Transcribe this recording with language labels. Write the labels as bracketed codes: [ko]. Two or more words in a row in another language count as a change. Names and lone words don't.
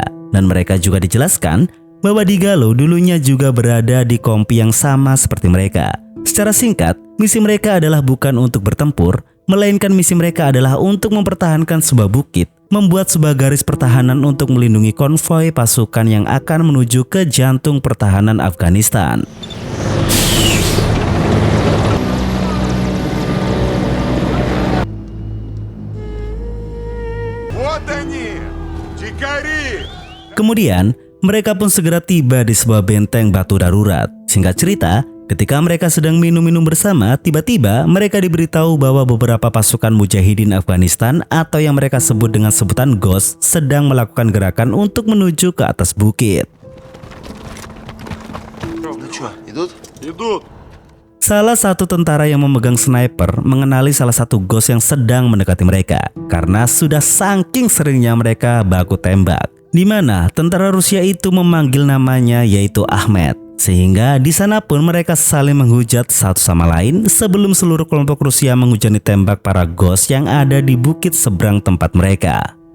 [id] Dan mereka juga dijelaskan bahwa Digalo dulunya juga berada di kompi yang sama seperti mereka. Secara singkat, misi mereka adalah bukan untuk bertempur, melainkan misi mereka adalah untuk mempertahankan sebuah bukit, membuat sebuah garis pertahanan untuk melindungi konvoi pasukan yang akan menuju ke jantung pertahanan Afghanistan. [ru] Вот они! Дикари! [id] Kemudian, mereka pun segera tiba di sebuah benteng batu darurat. Singkat cerita, ketika mereka sedang minum-minum bersama, tiba-tiba mereka diberitahu bahwa beberapa pasukan mujahidin Afghanistan atau yang mereka sebut dengan sebutan Ghost sedang melakukan gerakan untuk menuju ke atas bukit. [ru] Ну что, идут? Идут! [id] Salah satu tentara yang memegang sniper mengenali salah satu Ghost yang sedang mendekati mereka karena sudah saking seringnya mereka baku tembak. Di mana tentara Rusia itu memanggil namanya yaitu Ahmed. Sehingga di sana pun mereka saling menghujat satu sama lain sebelum seluruh kelompok Rusia menghujani tembak para Ghost yang ada di bukit seberang tempat mereka.